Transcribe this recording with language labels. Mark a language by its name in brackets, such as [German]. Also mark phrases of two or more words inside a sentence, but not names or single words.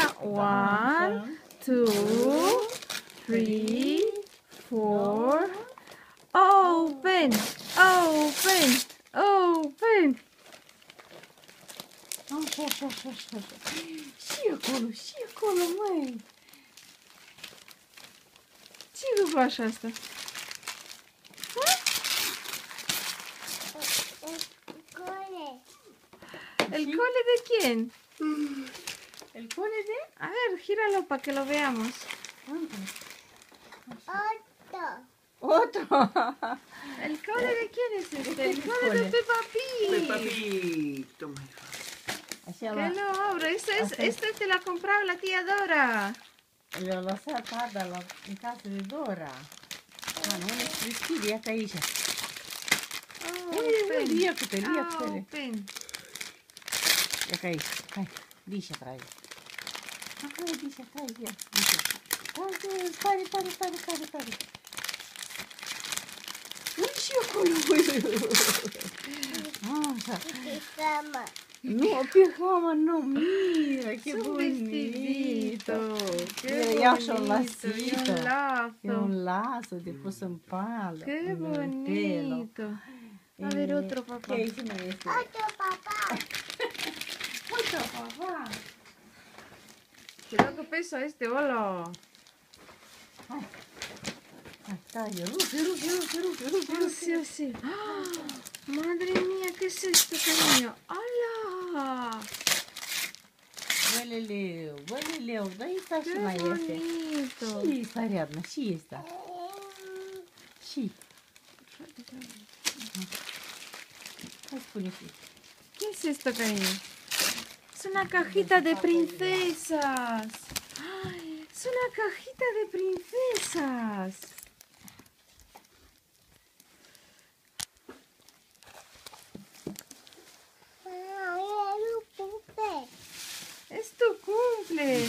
[English] 1, 2, 3, 4. Open, open, open. [Romanian] Așa. Și acolo, măi. Ce cu așa asta? [Spanish] ¿El cole de quién? El cole de? A ver, gíralo para que lo veamos. Otro. ¿El cole de quién es este? El cole de cole? Peppa Pig. Peppa Pig. Toma, hija. [Romanian] Așa [Spanish] Que lo abra. Este te lo ha comprado la tía Dora. [Romanian] le-a lăsat Ada în casă de Dora. Nu ne deschide, iată aici. [English] Open. [Romanian] Ia cu-te. [English] Open. [Romanian] Iată aici. Hai, dice trage. Hai, dice trage, ia. Tare. Uite și acolo. Așa. Nu, [Spanish] pijama, no, mira, qué Es un bonito. vestidito. Qué Mira, ya son bonito. Y lacito. un lazo. Es un lazo de pus en palo. Qué en el pelo. bonito. A ver, otro papá. ¿Qué hicimos este? Otro papá. Otro papá. Cuidado que pesa este, hola. Ahí está, yo. Ruge. Así. ¡Ah! Madre mía, ¿qué es esto, cariño? ¡Hala! Huele leu. Da ahí está ¡Qué [Romanian] și mai este. [Spanish] bonito! [Romanian] Și ăsta, Ariadna, și ăsta. Și. Hai spune și. [Spanish] ¿Qué es esto, cariño? Es una cajita de princesas. ¡Ay! Es una cajita de princesas. Es tu cumple.